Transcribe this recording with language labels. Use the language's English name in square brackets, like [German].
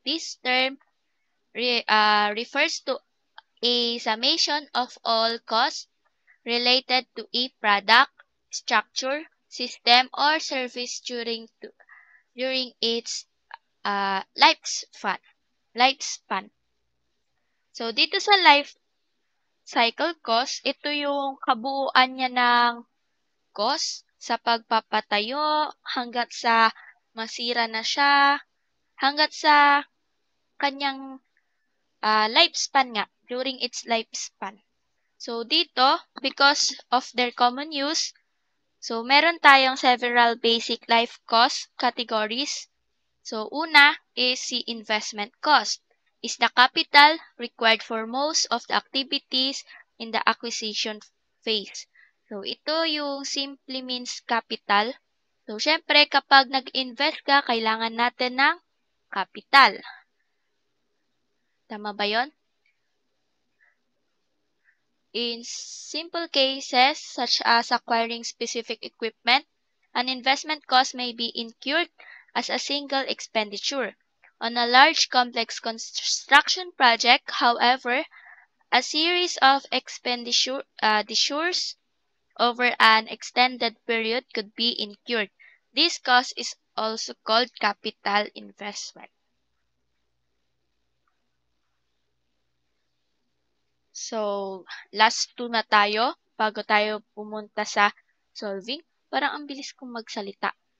[English] This term refers to a summation of all costs related to a product, structure, system, or service during its lifespan. [Filipino] So, dito sa life cycle cost, ito yung kabuuan niya ng cost sa pagpapatayo hanggat sa masira na siya, hanggat sa kanyang lifespan nga, [English] during its lifespan. So, dito, because of their common use, so [Filipino] meron tayong [English] several basic life cost categories. [Filipino] So, una is si [English] investment cost. Is the capital required for most of the activities in the acquisition phase. [Filipino] So, ito yung simply means capital. So, syempre, kapag nag-invest ka, kailangan natin ng capital. Tama ba yon? [English] In simple cases, such as acquiring specific equipment, an investment cost may be incurred as a single expenditure. On a large complex construction project, however, a series of expenditures over an extended period could be incurred. This cost is also called capital investment. [Filipino] So, last two na tayo bago tayo pumunta sa solving. Parang ang bilis kong magsalita.